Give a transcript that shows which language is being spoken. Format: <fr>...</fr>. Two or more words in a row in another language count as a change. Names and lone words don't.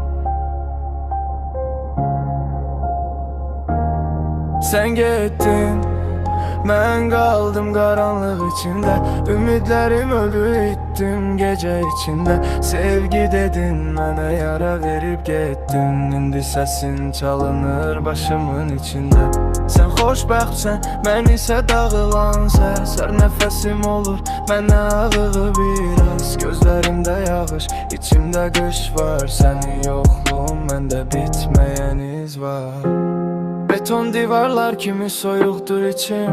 <tr>Sen gittin, ben kaldım karanlık içinde. Ümidlerim öldü ittim gece içinde. Sevgi dedin bana yara verip gittin. İndi sesin çalınır başımın içinde.</tr> <az>Sen xoşbəxtsən, mən isə dağılan səs. Hər nəfəsim olur, mənə ağığı biraz. Gözlərimdə yağış, içimdə qış var. Sənin yoxluğun, məndə bitməyən iz var. Beton divarlar kimi soyuqdur içim.</az>